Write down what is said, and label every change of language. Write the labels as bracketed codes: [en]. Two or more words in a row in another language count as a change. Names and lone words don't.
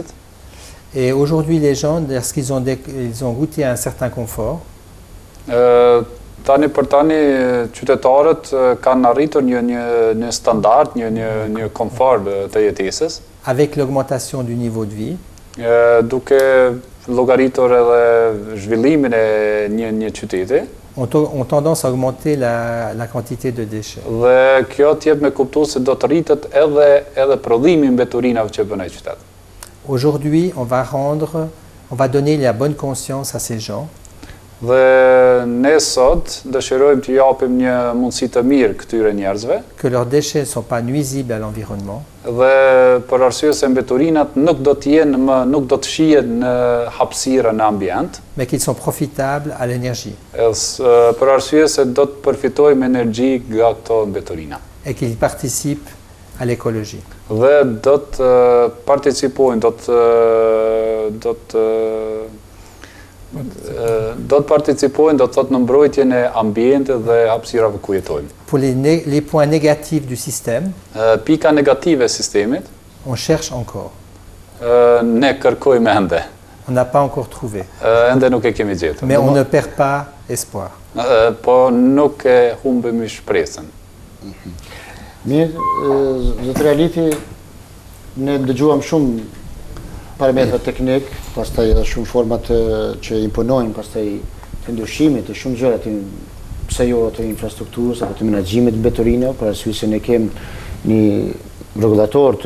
[fr] Et aujourd'hui, les gens, lorsqu'ils ont goûté à un certain confort, [sq] Tani për tani qytetarët kanë arritur një standard, një komfort të jetesës, [fr] avec l'augmentation du niveau de vie, [sq] duke llogaritur edhe zhvillimin e një qyteti. [fr] ont tendance à augmenter la quantité de déchets. [sq] Dhe kjo t'jep me kuptu se do të rritet edhe prodhimi mbeturinave që bën ai qytet. [fr] Aujourd'hui, on va donner la bonne conscience à ces gens [sq] Dhe ne sot dëshirojmë të japim një mundësi të mirë këtyre njerëzve, [fr] que leurs déchets ne sont pas nuisibles à l'environnement, [sq] dhe për arsye se mbeturinat nuk do të shihen në hapësirë në ambient, [fr] mais qu'ils sont profitables à l'énergie [sq] për arsye se do të përfitojmë energji nga këto mbeturina. [fr] et qu'ils participent à l'écologie. [sq] Dhe do të participojnë, do të Do të participojnë, do të thotë në mbrojtjen e ambientit dhe hapësirave ku jetojmë. [fr] Pour les points négatifs du système, [sq] Pika negative e sistemit, [fr] on cherche encore. [sq] ne kërkojmë ende. [fr] On n'a pas encore trouvé. [sq] Ende nuk e kemi gjetur. [fr] Mais on ne perd pas espoir. [sq] Po nuk e humbemi shpresën. Mirë, zotëri Aliti, ne dëgjuam shumë parametra teknik, pastaj edhe shumë format që imponojnë, pastaj të ndryshimit, të shumë gjëra të pse jo të infrastrukturës apo të menaxhimit të mbeturinave, për arsye se ne kemi një rregullator të